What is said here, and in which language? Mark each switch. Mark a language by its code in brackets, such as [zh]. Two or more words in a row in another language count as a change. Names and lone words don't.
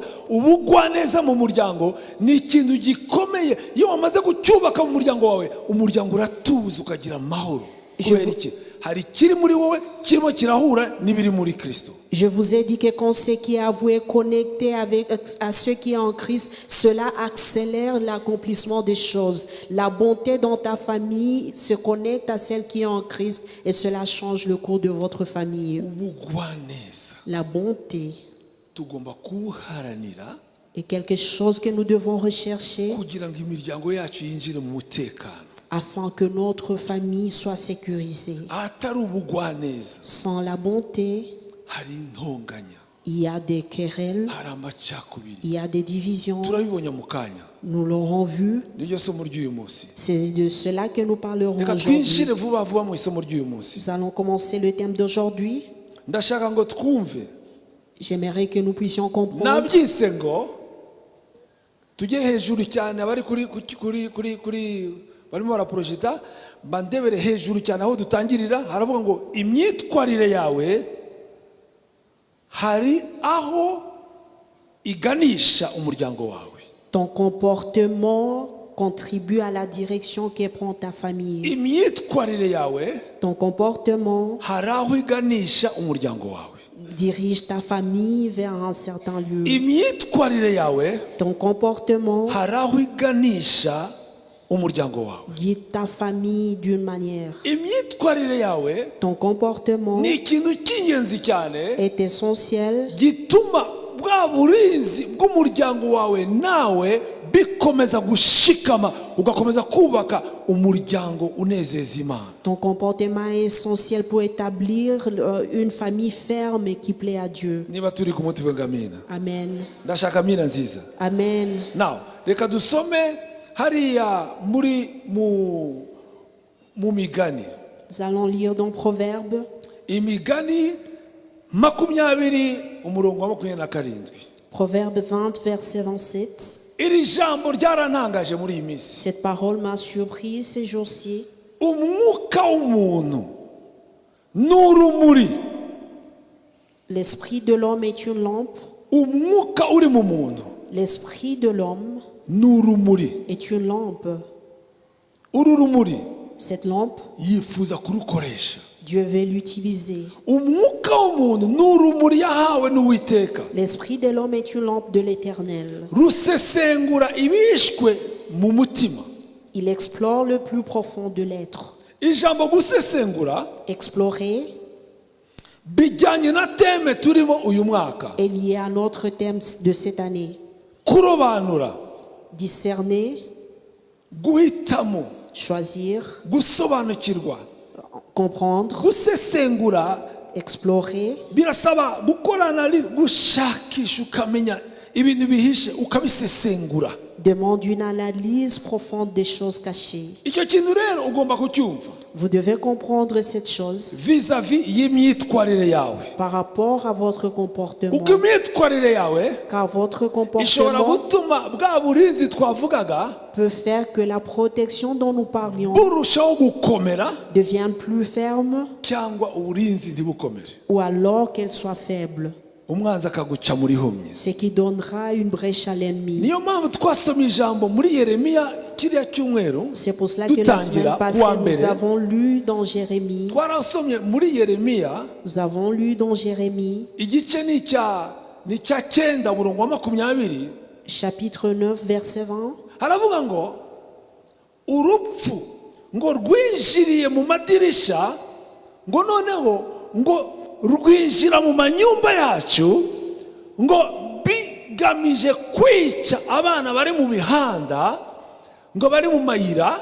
[rw] Ubugwaneza mu muryango ni ikintu gikomeye. Iyo wamaze gucyubaka mu muryango wawe, umuryango uratuza ukagira amahoro. Kubera iki? Hari kiri muri wowe kirimo kirahura n'ibiri muri Kristo. [fr] Je vous ai dit que quand ce qui est avoué est connecté à ce qui est en Christ, cela accélère l'accomplissement des choses. La bonté dans ta famille se connecte à celle qui est en Christ et cela change le cours de votre famille. [rw] Ubugwaneza [fr] La bonté [rw] tugomba kuharanira [fr] est quelque chose que nous devons rechercher [rw] kugira ngo imiryango yacu yinjire mu mutekano. [fr] afin que notre famille soit sécurisée. [rw] Atari ubugwaneza [fr] Sans la bonté, [rw] hari intonganya, [fr] il y a des querelles, [rw] hari amacakubiri. [fr] il y a des divisions. [rw] Turabibonye mu kanya, [fr] Nous l'aurons vu. [rw] niryo somo ry'uyu munsi. [fr] C'est de cela que nous parlerons [rw] Reka [fr] aujourd'hui. [rw] twinjire vuba vuba mu isomo ry'uyu munsi. [fr] Nous allons commencer le thème d'aujourd'hui. [rw] Ndashaka ngo twumve, [fr] J'aimerais que nous puissions comprendre. [rw] nabyise ngo tujye hejuru cyane, abari barimo baraprojeta bandebere hejuru cyane aho dutangirira. Haravuga ngo imyitwarire yawe hari aho iganisha umuryango wawe. [fr] Ton comportement contribue à la direction que prend ta famille. [rw] Imyitwarire yawe [fr] Ton comportement [rw] hari aho iganisha umuryango wawe. [fr] dirige ta famille vers un certain lieu. [rw] Imyitwarire yawe [fr] Ton comportement [rw] hari aho iganisha umuryango wawe. [fr] guide ta famille d'une manière. [rw] Imyitwarire yawe [fr] Ton comportement [rw] ni ikintu cy'ingenzi cyane [fr] est essentiel [rw] gituma bwa burinzi bw'umuryango wawe nawe bikomeza gushikama, ugakomeza kubaka umuryango unezeza Imana. [fr] Ton comportement est essentiel pour établir une famille ferme et qui plaît à Dieu. [rw] Niba turi ku muti vuga amina. Amen. Ndashaka amina nziza. Amen. Now reka dusome hariya mu migani. [fr] Nous allons lire dans Proverbes, [rw] Imigani 20 umurongo wa 27. [fr] Proverbes 20, verset 27. [rw] Iri jambo ryarantangaje muri iyi minsi. [fr] Cette parole m'a surpris ces jours-ci. [rw] Umwuka w'umuntu n'urumuri. [fr] L'esprit de l'homme est une lampe. [rw] Umwuka uri mu muntu [fr] L'esprit de l'homme [rw] n'urumuri. [fr] est une lampe. [rw] Uru rumuri [fr] Cette lampe, [rw] yifuza kurukoresha. [fr] Dieu veut l'utiliser. [rw] Umwuka w'umuntu n'urumuri yahawe n'Uwiteka, [fr] L'esprit de l'homme est une lampe de l'Éternel. [rw] rusesengura ibishwe mu mutima. [fr] Il explore le plus profond de l'être. [rw] Ijambo gusesengura [fr] Explorer [rw] bijyanye na teme turimo uyu mwaka. [fr] est lié à notre thème de cette année. [rw] Kurobanura, [fr] Discerner, [rw] guhitamo, [fr] choisir, [rw] gusobanukirwa. [fr] comprendre, [rw] Gusesengura [fr] explorer, [rw] birasaba gukorana, gushakisha ukamenya ibintu bihishe ukabisesengura. [fr] demande une analyse profonde des choses cachées. [rw] icyo kintu rero ugomba kucyumva [fr] Vous devez comprendre cette chose [rw] vis-à-vis y'imyitwarire yawe, [fr] par rapport à votre comportement. [rw] kuko imyitwarire yawe [fr] Car votre [rw] ishobora [fr] comportement [rw] gutuma bwa burinzi twavugaga [fr] peut faire que la protection dont nous parlions [rw] burushaho gukomera [fr] devienne plus ferme [rw] cyangwa uburinzi ntibukomere, [fr] ou alors qu'elle soit faible, [rw] umwanzi akaguca muri humye. [fr] ce qui donnera une brèche à l'ennemi. [rw] Niyo mpamvu twasomye ijambo muri Yeremiya kiriya cyumweru [fr] C'est pour cela que la semaine [rw] dutangira [fr] passée, [rw] kuwa [fr] nous [rw] mbere [fr] avons lu dans Jérémie, [rw] twarasomye muri Yeremiya igice ni icya 9 umurongo wa 20, [fr] chapitre 9, verset 20. [rw] haravuga ngo urupfu ngo rwinjiriye mu madirisha, ngo noneho ngo rwinjira mu manyumba yacu, ngo bigamije kwica abana bari mu mihanda, ngo bari mu mayira.